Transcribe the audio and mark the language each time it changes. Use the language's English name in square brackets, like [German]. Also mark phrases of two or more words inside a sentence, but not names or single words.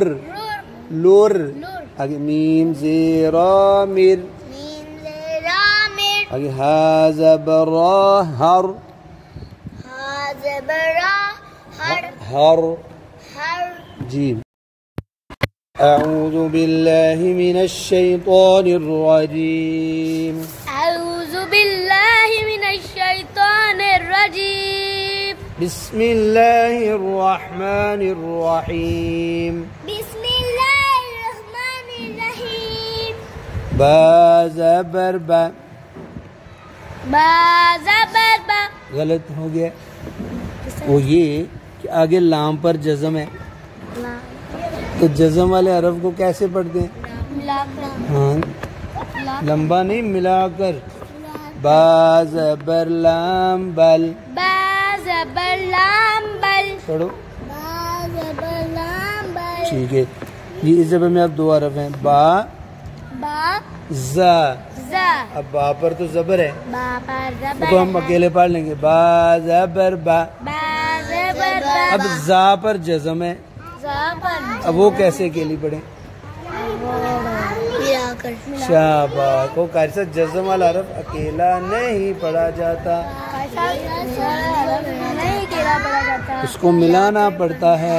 [Urdu] رور لور لور آگے میم زیر مر میم زیر را مر آگے ہا زبر را ہر ہا زبر را ہر ہر ہر [Arabic] جی اعوذ باللہ من الشیطان الرجیم اعوذ باللہ من الشیطان الرجیم بسم اللہ الرحمن الرحیم بسم اللہ الرحمن الرحیم [Urdu] با زبر با با زبر با غلط ہو گیا وہ یہ کہ آگے لام پر جزم ہے تو جزم والے حرف کو کیسے پڑھتے ہیں ہاں لمبا نہیں ملا کر با زبر لام بل با زبر لام بل پڑھو با زبر لام بل ٹھیک ہے یہ اس زبر میں اب دو حرف ہیں با با زا زا اب با پر تو زبر ہے با پر زبر تو ہم اکیلے پڑھ لیں گے با زبر با با زبر با اب زا پر جزم ہے زا پر اب وہ کیسے اکیلی پڑھیں ملا کر شاباش کو قاری صاحب جزم والا حرف اکیلا نہیں پڑھا جاتا نہیں کیلا پڑا جاتا اس کو ملانا پڑتا ہے